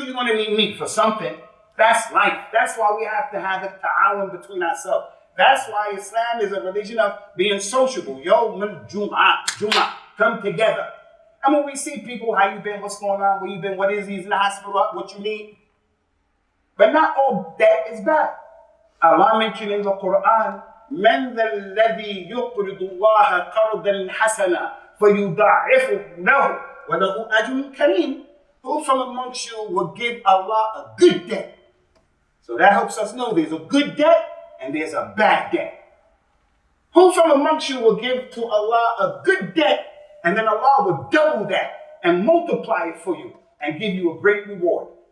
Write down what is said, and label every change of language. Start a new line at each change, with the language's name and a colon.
English: You're going to need me for something. That's life. That's why we have to have a ta'awun between ourselves. That's why Islam is a religion of being sociable. Yawm Jum'ah, come together. And when we see people, how you been, what's going on, where you been, what is he's in the hospital, what you need. But not all debt is bad. Allah mentioned in the Quran,
Arabic: من ذا الذي يقرض الله قرضا حسنا فيضاعفه له وله أجر كريم.
English: Who from amongst you will give Allah a good debt? So that helps us know there's a good debt and there's a bad debt. Who from amongst you will give to Allah a good debt and then Allah will double that and multiply it for you and give you a great reward?